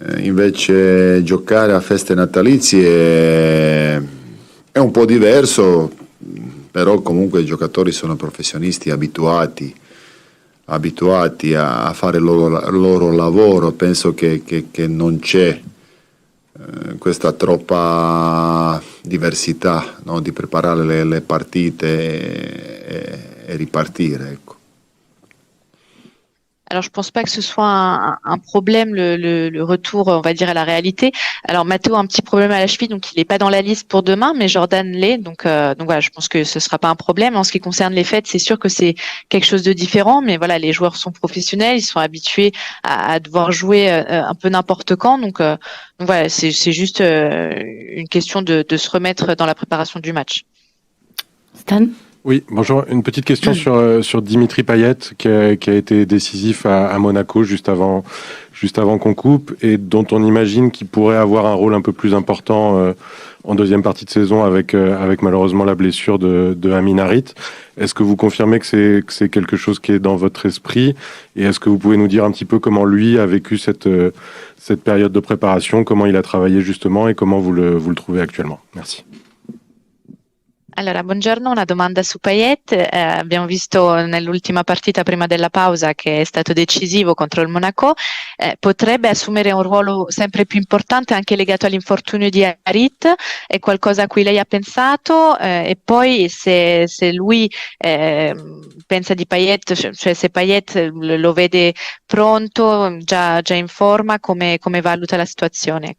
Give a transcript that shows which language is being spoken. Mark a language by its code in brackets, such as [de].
[it] Invece giocare a feste natalizie è un po' diverso, però comunque i giocatori sono professionisti abituati a fare il loro lavoro. Penso che non c'è questa troppa diversità, no? Di preparare le partite e ripartire, ecco. [fr] Alors, je pense pas que ce soit un problème, le retour, on va dire, à la réalité. Alors, Matteo a un petit problème à la cheville, donc il n'est pas dans la liste pour demain, mais Jordan l'est. Donc voilà, je pense que ce sera pas un problème. En ce qui concerne les fêtes, c'est sûr que c'est quelque chose de différent, mais voilà, les joueurs sont professionnels, ils sont habitués à devoir jouer un peu n'importe quand. Donc voilà, c'est juste une question de se remettre dans la préparation du match. Stan? Oui, bonjour. Une petite question sur Dimitri Payet qui a été décisif à Monaco juste avant qu'on coupe et dont on imagine qu'il pourrait avoir un rôle un peu plus important en deuxième partie de saison avec malheureusement la blessure de Amin Harit. Est-ce que vous confirmez que c'est quelque chose qui est dans votre esprit et est-ce que vous pouvez nous dire un petit peu comment lui a vécu cette période de préparation, comment il a travaillé justement et comment vous le trouvez actuellement? Merci. [it] Allora, buongiorno, una domanda su Payet. Abbiamo visto nell'ultima partita prima della pausa che è stato decisivo contro il Monaco. Potrebbe assumere un ruolo sempre più importante anche legato all'infortunio di Harit? È qualcosa a cui lei ha pensato? E poi se lui pensa di Payet, cioè se Payet lo vede pronto, già in forma, come valuta la situazione?